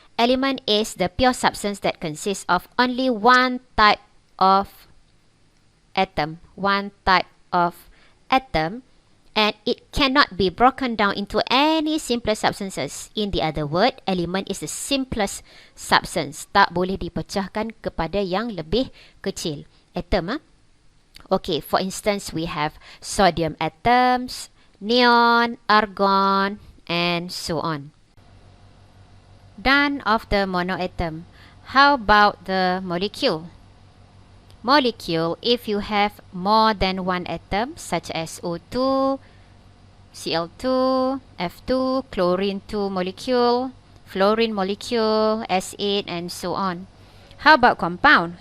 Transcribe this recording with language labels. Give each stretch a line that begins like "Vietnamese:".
English: Element is the pure substance that consists of only one type of atom. One type of atom, and it cannot be broken down into any simpler substances. In the other word, element is the simplest substance.
Malay: Tak boleh dipecahkan kepada yang lebih kecil.
English: Atom, Okay, for instance, we have sodium atoms, neon, argon, and so on. Done of the monoatom. How about the molecule? Molecule, if you have more than one atom, such as O2, Cl2, F2, chlorine 2 molecule, fluorine molecule, S8, and so on. How about compound?